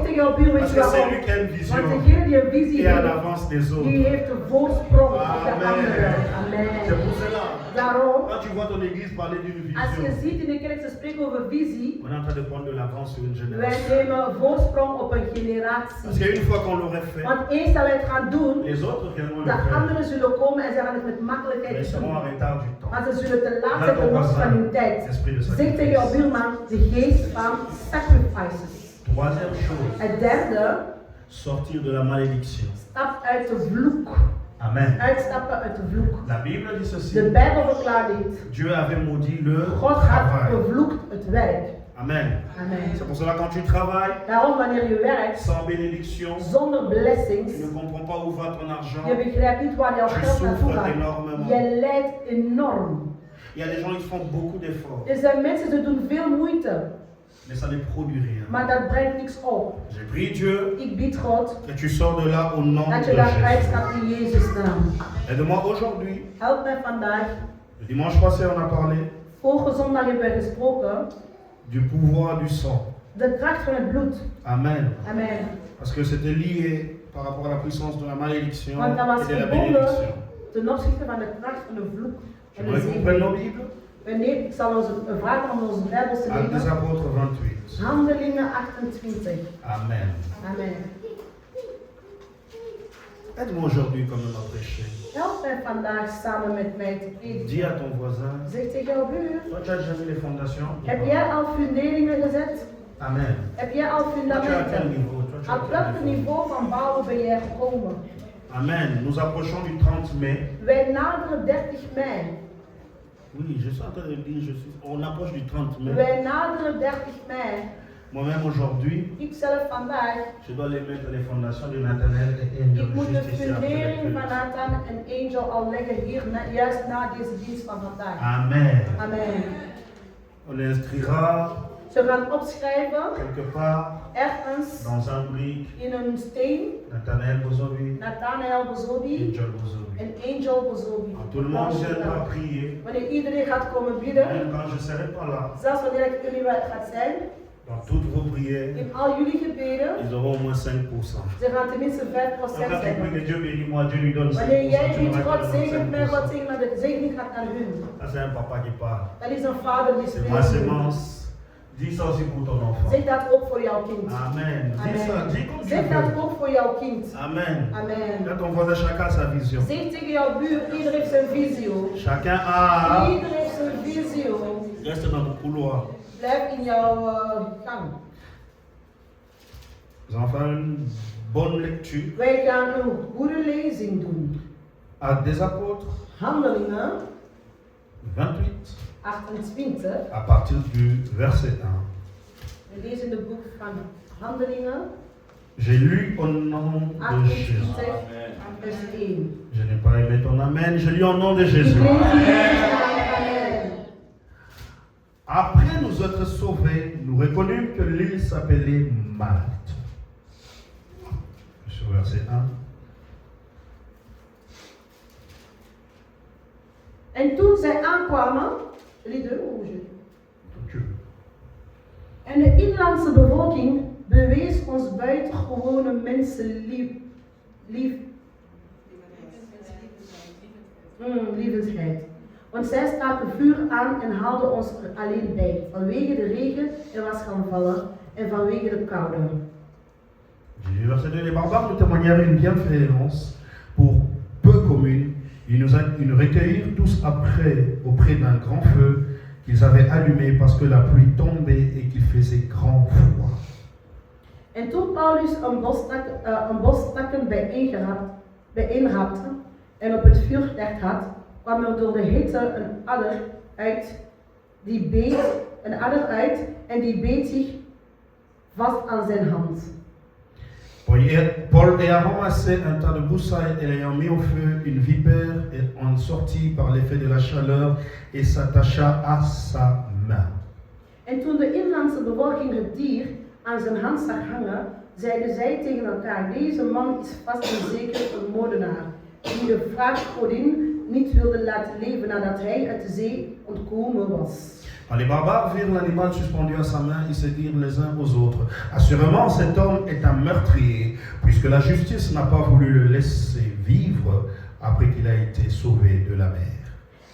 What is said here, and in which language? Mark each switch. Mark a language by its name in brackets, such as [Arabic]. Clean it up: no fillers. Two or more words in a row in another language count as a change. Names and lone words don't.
[Dutch] tegen jouw buur, weet [French] Parce je que c'est [Dutch] waarom? [French] lui qui a une [Dutch] Want [French] vision. [Dutch] degene die een visie [French] Et en [Dutch] heeft, [French] avance des [Dutch] die [French] autres. [Dutch] heeft een voorsprong op de Amen. anderen. [French] C'est Amen. pour cela. [Dutch] Daarom, [French] Quand tu vois ton église parler d'une [Dutch] als je [French] vision, [Dutch] ziet in de kerk ze spreken over visie, [French] on est en train de prendre de l'avance sur une [Dutch] wij [French] génération. [Dutch] nemen voorsprong op een [French] Parce [Dutch] generatie. [French] qu'une fois qu'on l'aurait fait, [Dutch] Want eens dat wij het gaan doen, [French] les autres viendront de le faire. [Dutch] anderen zullen komen en ze gaan het met [French] Mais [Dutch] makkelijkheid [French] ils seront [Dutch] doen. [French] en retard du temps. [Dutch] Maar ze zullen te laat Laat zijn ten ons opzichte van zijn. hun tijd. [French] Esprit de [Dutch] Zeg tegen jouw [French] sacrifice. [Dutch] buurman, de geest van sacrifices. [French] Troisième chose, [Dutch] Het derde, [French] sortir de la malédiction. [Dutch] stap uit de vloek. Amen. Uitstappen uit de vloek. [French] La Bible dit ceci. [Dutch] De Bijbel verklaart dit. [French] Dieu avait maudit le [Dutch] God had [French] travail. [Dutch] vervloekt het werk. Amen. Amen. [French] C'est pour cela quand tu travailles [Dutch] Daarom wanneer je werkt [French] sans bénédiction, [Dutch] zonder blessings, [French] tu ne comprends pas où va ton argent. [Dutch] je begrijpt niet waar jouw [French] Tu [Dutch] geld naartoe [French] souffres [Dutch] gaat. [French] énormément. [Dutch] Je lijdt enorm. [French] Il y a des gens qui font beaucoup d'efforts, [Dutch] Er zijn mensen die doen veel moeite, [French] mais ça ne produit rien. [Dutch] maar dat brengt niks op. [French] J'ai prié Dieu [Dutch] Ik bied God [French] que tu sors de là au nom [Dutch] dat [French] de [Dutch] je daar [French] Jésus. [Dutch] uitstapt in Jezus' naam. [French] Aide-moi aujourd'hui. [Dutch] Help mij vandaag. [French] Le dimanche passé, on a parlé [Dutch] Vorige zondag hebben we gesproken. [French] du pouvoir du sang. [Dutch] De kracht van het bloed. Amen. Amen. [French] Parce que c'était lié par rapport à la puissance de la malédiction [Dutch] Want dat was [French] et de la [Dutch] verbonden [French] bénédiction. [Dutch] ten opzichte van de kracht van de vloek en de [French] J'aimerais qu'on prenne nos [Dutch] zegen. [French] Bibles. [Dutch] Ik zal ons vragen om onze Bijbels te [French] Actes des [Dutch] nemen. [French] Apôtres 28. [Dutch] Handelingen 28. Amen. Amen. [French] Aide-moi aujourd'hui quand même à prêcher. [Dutch] Help mij vandaag samen met mij te prediken. [French] Dis à ton voisin. [Dutch] Zeg tegen jouw buur. [French] Toi, tu as déjà mis les fondations? [Dutch] Heb jij al funderingen gezet? Amen. Heb jij al [French] Toi, tu as à quel [Dutch] fundamenten? [French] niveau? Toi, tu as [Dutch] Op [French] à [Dutch] welk [French] quel niveau? [Dutch] niveau van bouwen ben jij gekomen? [French] Amen. Nous approchons du 30 mai. [Dutch] Wij naderen 30 mei. [French] Oui, je suis en train de dire, on approche du 30 mai. [Dutch] Wij naderen 30 mei. [French] Moi-même aujourd'hui, [Dutch] Ik zelf vandaag. [French] je dois les mettre les fondations de Nathanaël et Angel [Dutch] Ik moet de [French] juste ici après le [Dutch] fundering van [French] culte. [Dutch] Nathan en Angel al leggen hier, juist na deze dienst van vandaag. Amen. Amen. [French] On inscrira [Dutch] Ze gaan opschrijven, [French] quelque part [Dutch] ergens [French] dans un brick [Dutch] in een steen, [French] Nathanaël Bozobi, [Dutch] Nathanael Bozobi [French] Angel Bozobi. [Dutch] en Angel Bozobi. [French] Quand tout le monde viendra prier, [Dutch] Wanneer iedereen gaat komen bidden, [French] même quand je ne serai pas là, [Dutch] zelfs wanneer ik jullie gaat zijn, [French] dans toutes vos prières, [Dutch] in al jullie gebeden, [French] ils auront au moins 5%. [Dutch] ze gaan tenminste 5% [French] Donc quand tu pries [Dutch] zijn. [French] que Dieu bénit moi, Dieu lui donne 5%. [Dutch] Wanneer jij [French] tu [Dutch] bidt, [French] n'auras [Dutch] God [French] que [Dutch] zegent mij, God [French] 5%. [Dutch] zegent mij, de zegening gaat naar hun. [French] Ça c'est un papa qui parle. [Dutch] Dat is een vader die [French] C'est ma [Dutch] spreekt. [French] sémence. Dis ça aussi pour ton enfant. [Dutch] Zeg dat ook voor jouw kind. [French] Amen. Dis ça, dis comme tu [Dutch] Zeg dat [French] veux. [Dutch] ook voor jouw kind. Amen. Amen. [French] Là, ton voisin, chacun a sa vision. [Dutch] Zeg tegen jouw buur, ieder heeft zijn visio. [French] Chacun a. [Dutch] Ieder heeft zijn visio. [French] Reste dans ton couloir. [Dutch] Blijf in jouw gang. [French] Nous allons faire une bonne lecture. [Dutch] Wij gaan een goede lezing doen. [French] Actes des Apôtres [Dutch] Handelingen [French] 28, [Dutch] 28. [French] à partir du verset 1. [Dutch] We lezen het boek van Handelingen [French] J'ai lu au nom de Jésus. [Dutch] 28, vers 1. [French] Je n'ai pas aimé ton amen, je lis au nom de [Dutch] Ik [French] Jésus. [Dutch] lees hier Amen. [French] Après nous être sauvés, nous reconnûmes que l'île s'appelait Malte. Sur verset 1. [Dutch] En toen zij aankwamen, lieden, hoe is het? [French] Tu veux. [Dutch] En de inlandse bevolking bewees ons buitengewone liefensheid. Want zij staken vuur aan en haalden ons er alleen bij, vanwege de regen er was gaan vallen en vanwege de koude. [French] Verset 2, les barbares nous témoignèrent une bienfaisance pour peu commune. Ils nous recueillirent tous après auprès d'un grand feu qu'ils avaient allumé parce que la pluie tombait et qu'il faisait grand froid. [Dutch] En toen Paulus een bos takken bijeenhapte en op het vuur gelegd had, kwam er door de hitte een adder uit en die beet zich vast aan zijn hand. [French] Paul ayant ramassé un tas de broussailles et l'ayant mis au feu, une vipère en sortit par l'effet de la chaleur et s'attacha à sa main. [Dutch] En toen de inlandse bevolking het dier aan zijn hand zag hangen, zeiden zij tegen elkaar: deze man is vast en zeker een moordenaar, die de wraakgodin niet wilde laten leven nadat hij uit de zee ontkomen was. [French] Quand les barbares virent l'animal suspendu à sa main, ils se dirent les uns aux autres: assurément cet homme est un meurtrier, puisque la justice n'a pas voulu le laisser vivre après qu'il a été sauvé de la mer.